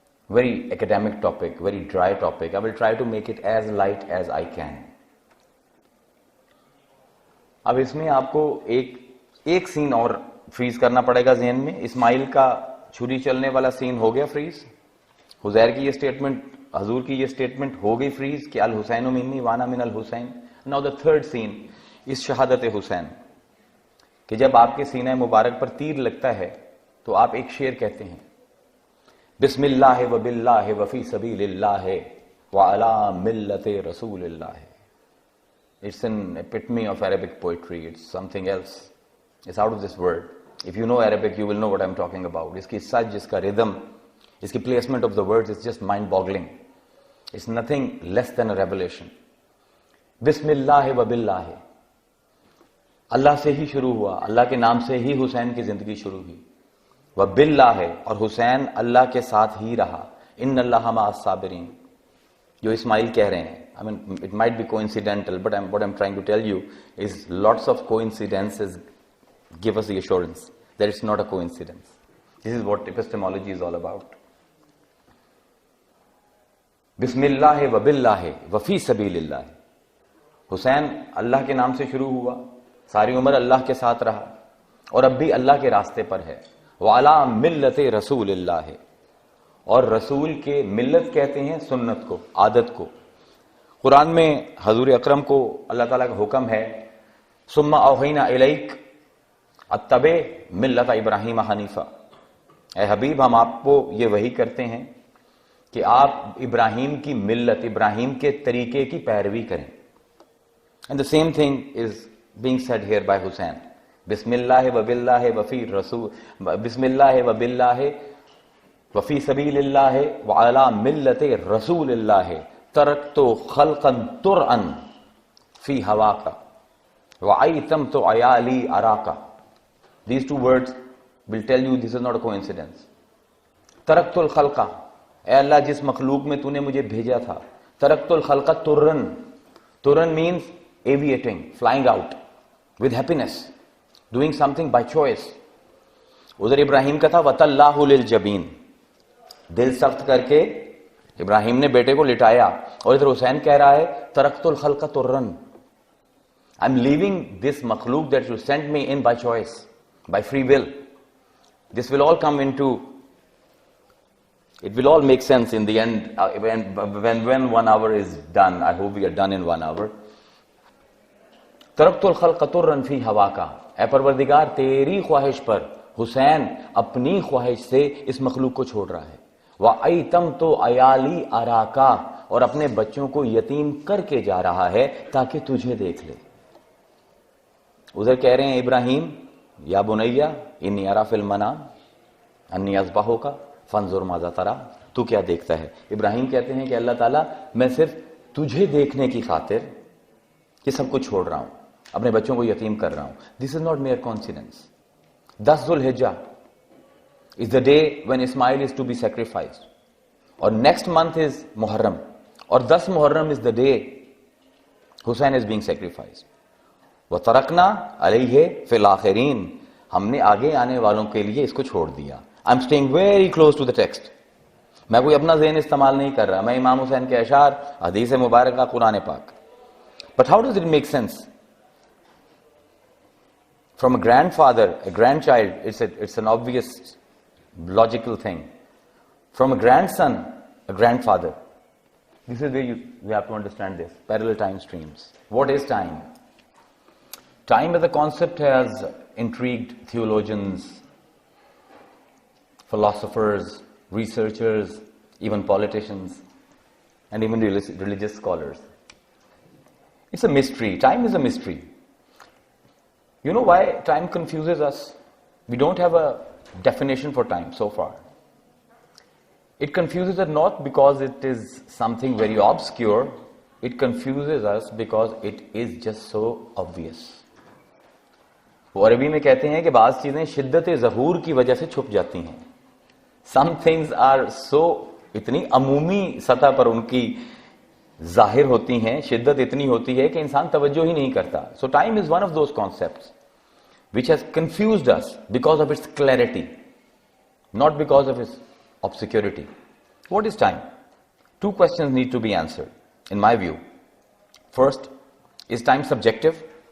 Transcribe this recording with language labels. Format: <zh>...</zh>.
<en>Very academic topic, very dry topic. I will try to make it as light as I can.</en> <ur>اب اس میں آپ کو ایک سین اور فریز کرنا پڑے گا ذہن میں. اسماعیل کا چھری چلنے والا سین ہو گیا فریز، حزیر کی یہ سٹیٹمنٹ، حضور کی یہ سٹیٹمنٹ ہو گئی فریز کہ</ur> <ar>الحسین منی وانا من الحسین.</ar> <en>Now the third scene is</en> <ur>شہادت حسین، کہ جب آپ کے سینہ مبارک پر تیر لگتا ہے تو آپ ایک شعر کہتے ہیں،</ur> <ar>بسم اللہ و باللہ وفی سبیل اللہ وعلی ملت رسول اللہ.</ar> <en>It's an epitome of Arabic poetry. It's something else. It's out of this world. If you know Arabic, you will know what I'm talking about.</en> <ur>اس کی سج، اس کا ردم، اس کی</ur> <en>placement of the words is just mind-boggling. It's nothing less than a revelation.</en> <ur>بسم اللہ و باللہ، اللہ سے ہی شروع ہوا، اللہ کے نام سے ہی حسین کی زندگی شروع ہوئی. وباللہ ہے، اور حسین اللہ کے ساتھ ہی رہا.</ur> <ar>ان اللہ مع الصابرین،</ar> <ur>جو اسماعیل کہہ رہے ہیں.</ur> <en>I mean, it might be coincidental, but what I'm trying to tell you is lots of coincidences give us the assurance that it's not a coincidence. This is what epistemology is all about.</en> <ar>بسم اللہ وباللہ وفی سبیل اللہ.</ar> <ur>حسین اللہ کے نام سے شروع ہوا، ساری عمر اللہ کے ساتھ رہا، اور اب بھی اللہ کے راستے پر ہے.</ur> <ar>وَعَلَىٰ مِلَّةِ رسول اللہ</ar> <ur>ہے, اور رسول کے ملت کہتے ہیں سنت کو, عادت کو. قرآن میں حضور اکرم کو اللہ تعالیٰ کا حکم ہے</ur> <ar>ثُمَّ أَوْحَيْنَا إِلَيْكَ اتَّبِعْ مِلَّةَ إِبْرَاهِيمَ حنیفہ.</ar> <ur>اے حبیب ہم آپ کو یہ وحی کرتے ہیں کہ آپ ابراہیم کی ملت, ابراہیم کے طریقے کی پیروی کریں.</ur> <en>And the same thing is being said here by Hussein.</en> <ar>بسم اللہ و باللہ وفی رسول, بسم اللہ و باللہ وفی سبیل اللہ وعلی ملت رسول اللہ ترکت خلقا ترعا فی ہواکا وعیتمت عیالی اراکا.</ar> <en>These two words will tell you this is not a coincidence.</en> <ar>ترکت الخلقہ,</ar> <ur>اے اللہ جس مخلوق میں تو نے مجھے بھیجا تھا,</ur> <ar>ترکت الخلقہ ترن.</ar> <en>ترن means aviating, flying out with happiness, doing something by choice.</en> <ur>ادھر ابراہیم کا تھا</ur> <ar>وَتَلَّاهُ لِلْجَبِينَ,</ar> <ur>دل سخت کر کے ابراہیم نے بیٹے کو لٹایا. اور ادھر حسین کہہ رہا ہے</ur> <ar>ترکت الخلق ترن,</ar> <en>I'm leaving this مخلوق that you sent me in by choice, by free will. This will all come into, it will all make sense in the end when 1 hour is done. I hope we are done in 1 hour.</en> <ar>ترکت الخلق ترا فی ہواکا,</ar> <ur>اے پروردگار تیری خواہش پر حسین اپنی خواہش سے اس مخلوق کو چھوڑ رہا ہے.</ur> <ar>وَأَيْتَمْتُ عَيَالِي أَرَاكَ,</ar> <ur>اور اپنے بچوں کو یتیم کر کے جا رہا ہے تاکہ تجھے دیکھ لے. ادھر کہہ رہے ہیں ابراہیم</ur> <ar>یا بنیا انی ارا فی المنام انی اذبحک فانظر ماذا تری,</ar> <ur>تو کیا دیکھتا ہے؟ ابراہیم کہتے ہیں کہ اللہ تعالیٰ میں صرف تجھے دیکھنے کی خاطر یہ سب کچھ چھوڑ رہا ہوں, اپنے بچوں کو یتیم کر رہا ہوں.</ur> <en>This is not mere coincidence. 10 ذو الحجہ is the day when Ismail is to be sacrificed, اور next month is Muharram, اور 10 Muharram is the day Hussein is being sacrificed.</en> <ar>وَتَرَكْنَا عَلَيْهِ فِي الْآخِرِينَ,</ar> <ur>ہم نے آگے آنے والوں کے لیے اس کو چھوڑ دیا.</ur> <en>I'm staying very close to the text.</en> <ur>میں کوئی اپنا ذہن استعمال نہیں کر رہا, میں امام حسین کے اشعار, حدیث مبارکہ, قرآن پاک.</ur> <en>But how does it make sense? From a grandfather, a grandchild, it's an obvious logical thing. From a grandson, a grandfather. This is where we have to understand this. Parallel time streams. What is time? Time as a concept has intrigued theologians, philosophers, researchers, even politicians, and even religious scholars. It's a mystery. Time is a mystery. You know why time confuses us? We don't have a definition for time so far. It confuses us not because it is something very obscure. It confuses us because it is just so obvious.</en> <ur>وہ عربی میں کہتے ہیں کہ بعض چیزیں شدت ظہور کی وجہ سے چھپ جاتی ہیں.</ur> <en>Some things are so,</en> <ur>اتنی عمومی سطح پر ان کی ظاہر ہوتی ہیں, شدت اتنی ہوتی ہے کہ انسان توجہ ہی نہیں کرتا.</ur> <en>So time is one of those concepts which has confused us because of its clarity, not because of its obscurity. What is time? 2 questions need to be answered, in my view. First, is time subjective?</en>